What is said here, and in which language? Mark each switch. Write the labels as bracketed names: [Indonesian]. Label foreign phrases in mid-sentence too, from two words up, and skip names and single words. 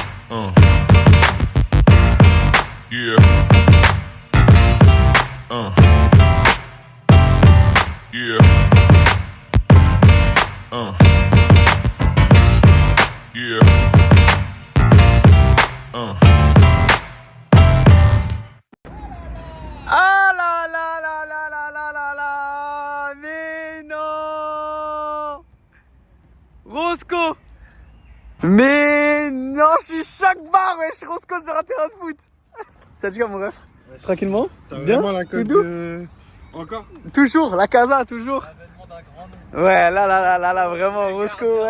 [English] Yeah. Yeah. Yeah. [French] Ah là là là là là là là là. Mais non, Roscoe. Mais non, je suis chaque barre, wesh, Roscoe sur un terrain de foot. Ça te dit mon ref? Tranquillement? Bien? La Tout doux? Encore? Toujours, [Spanish] la casa, [French] toujours. Ouais, là, vraiment, Roscoe, ouais.